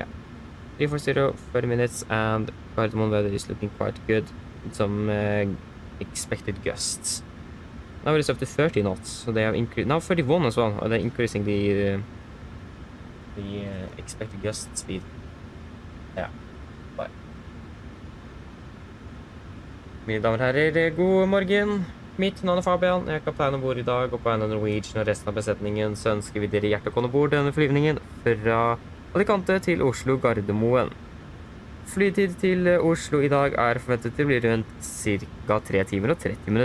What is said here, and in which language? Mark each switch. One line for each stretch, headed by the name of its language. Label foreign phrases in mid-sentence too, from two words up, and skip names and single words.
English: 340, 30 minutes, and cardamom weather is looking quite good with some expected gusts. Now it is up to 30 knots, so they have increased. Now 31 as well, and they're increasing the expected gust speed. Yeah, bye.
Norwegian: Mine damer og herrer, god morgen. Mitt navn er Fabian, jeg er kaptein ombord i dag, og på Oslo Norwegian og resten av besetningen så ønsker vi dere hjertelig velkommen ombord denne flyvningen fra Alicante til Oslo Gardermoen. Flytid til Oslo i dag er forventet til å bli rundt ca.